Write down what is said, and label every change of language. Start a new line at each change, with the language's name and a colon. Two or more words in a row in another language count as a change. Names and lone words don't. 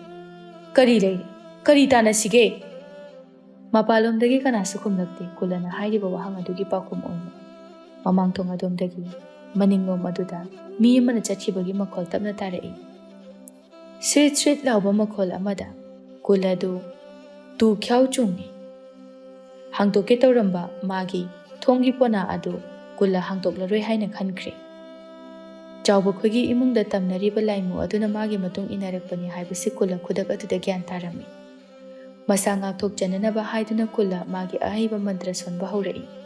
Manipuri: Kari lai kari tana sige. Mapalomdagi kanasu khumlakte kullana hairiba wahang adugi pakum oina. Mamang thong adomdagi maningom aduda mi amana chathibagi makhol tapna tarai. Srit lauba makhol amada kulla du tu khyau chungni. Hangtoke tawramba magi thongi pona adu kulla hangtoklaroi haina khankre. Chawba khogi imungda tamnariba laimu aduna magi matung inarakpani haibasi kulla khudak aduda gyan tarami. Masa ngakthok jananaba haiduna kulla magi ahaiba mantra sonba haurai.